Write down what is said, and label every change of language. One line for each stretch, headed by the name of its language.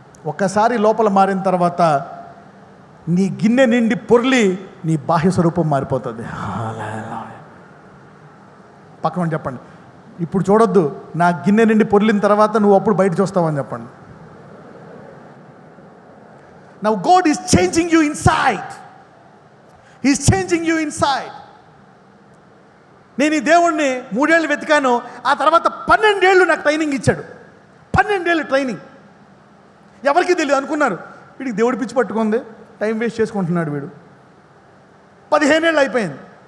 Telugu: ఒక్కసారి లోపల మారిన తర్వాత నీ గిన్నె నిండి పొర్లి నీ బాహ్య స్వరూపం మారిపోతుంది. పక్కన చెప్పండి, ఇప్పుడు చూడొద్దు, నా గిన్నె నిండి పొర్లిన తర్వాత నువ్వు అప్పుడు బయట చూస్తావని చెప్పండి.
English: Now God is changing you inside. He is changing you inside.
Telugu: నేను ఈ దేవుణ్ణి 3 ఏళ్ళు వెతికాను, ఆ తర్వాత 12 ఏళ్ళు నాకు ట్రైనింగ్ ఇచ్చాడు. 12 ఏళ్ళు ట్రైనింగ్. ఎవరికి తెలియదు, అనుకున్నారు వీడికి దేవుడి పిచ్చి పట్టుకుంది, టైం వేస్ట్ చేసుకుంటున్నాడు వీడు. 15 ఏళ్ళు అయిపోయింది.